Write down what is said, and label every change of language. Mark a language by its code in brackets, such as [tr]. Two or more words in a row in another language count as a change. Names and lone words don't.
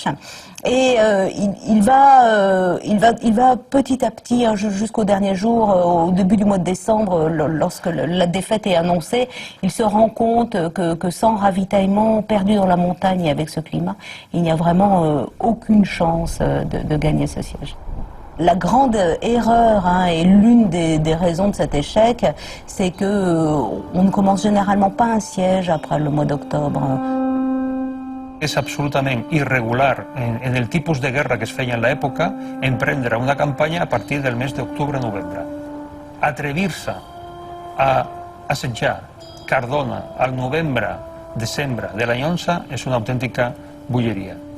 [fr] Et il va petit à petit, jusqu'au dernier jour, au début du mois de décembre, lorsque la défaite est annoncée, il se rend compte que sans ravitaillement, perdu dans la montagne et avec ce climat, il n'y a vraiment aucune chance de gagner ce siège. La grande erreur, et l'une des raisons de cet échec, c'est qu'on ne commence généralement pas un siège après le mois d'octobre. [ca] És absolutament irregular en el tipus de guerra que es feia en l'època emprendre una campanya a partir del mes d'octubre-novembre. Atrevir-se a assetjar Cardona al novembre-desembre de l'any 11 és una autèntica bogeria.